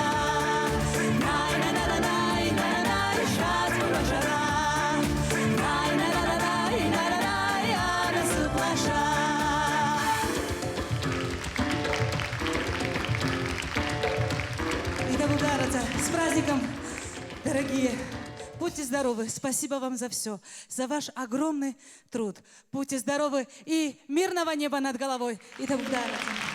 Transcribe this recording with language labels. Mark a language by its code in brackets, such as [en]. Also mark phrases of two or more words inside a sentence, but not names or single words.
[ru] Най на на на най на на най шас мурашара. Най на на на най на на най ана силаша. И да благодарится с праздником, дорогие. Будьте здоровы. Спасибо вам за все, за ваш огромный труд. Будьте здоровы и мирного неба над головой. И да благодарится.